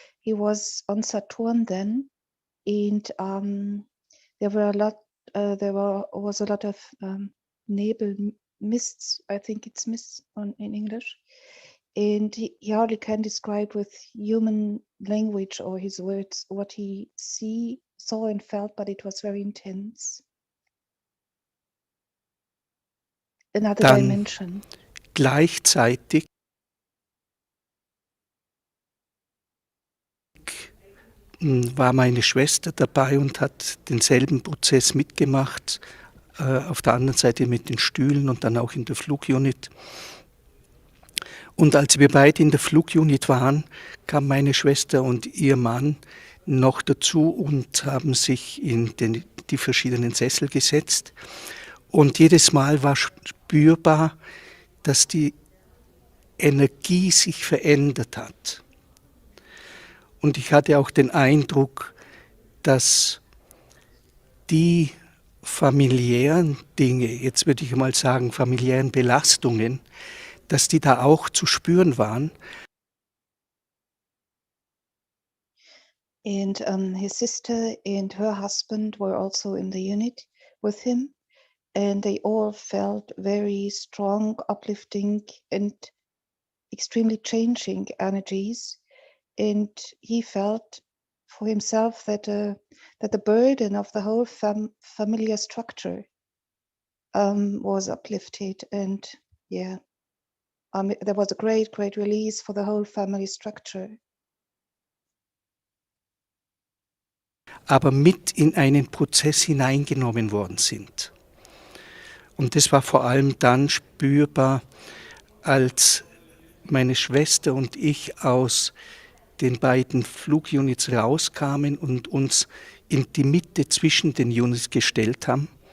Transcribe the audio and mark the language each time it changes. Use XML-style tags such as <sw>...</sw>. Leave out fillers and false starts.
<en>He was on Saturn then, and there was a lot of nebel, mists. I think it's mists in English, and he hardly can describe with human language or his words what he saw and felt, but it was very intense. Another</en> <de>Dann</de> <en>dimension.</en> <de>gleichzeitig war meine Schwester dabei und hat denselben Prozess mitgemacht, auf der anderen Seite mit den Stühlen und dann auch in der Flugunit. Und als wir beide in der Flugunit waren, kam meine Schwester und ihr Mann noch dazu und haben sich in die verschiedenen Sessel gesetzt. Und jedes Mal war spürbar, dass die Energie sich verändert hat. Und ich hatte auch den Eindruck, dass die familiären Dinge, jetzt würde ich mal sagen familiären Belastungen, dass die da auch zu spüren waren.</de> <en>And his sister and her husband were also in the unit with him, and they all felt very strong, uplifting, and extremely changing energies. And he felt for himself that the burden of the whole familiar structure was uplifted, and yeah, there was a great release for the whole family structure.</en> <de>Aber mit in einen Prozess hineingenommen worden sind. Und das war vor allem dann spürbar, als meine Schwester und ich aus den beiden Flugunits rauskamen und uns in die Mitte zwischen den Units gestellt haben,</de>